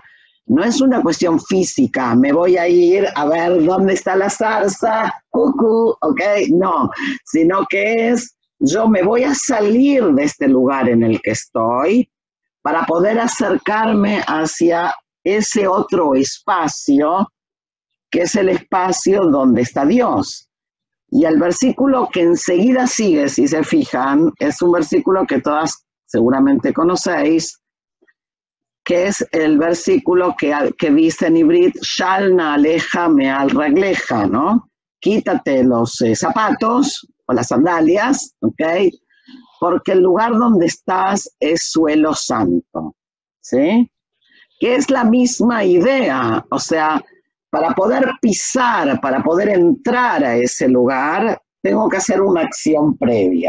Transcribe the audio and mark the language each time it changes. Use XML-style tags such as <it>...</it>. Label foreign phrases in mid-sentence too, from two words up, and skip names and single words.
<es>No es una cuestión física, me voy a ir a ver dónde está la zarza, ok, no, sino que es, yo me voy a salir de este lugar en el que estoy para poder acercarme hacia ese otro espacio, que es el espacio donde está Dios. Y el versículo que enseguida sigue, si se fijan, es un versículo que todas seguramente conocéis, que es el versículo que dice en Ibrit,</es> <he>של נעליך מעל רגליך,</he> <es>¿no? Quítate los zapatos o las sandalias, ¿ok? Porque el lugar donde estás es suelo santo, ¿sí? Que es la misma idea, o sea, para poder pisar, para poder entrar a ese lugar, tengo que hacer una acción previa.</es>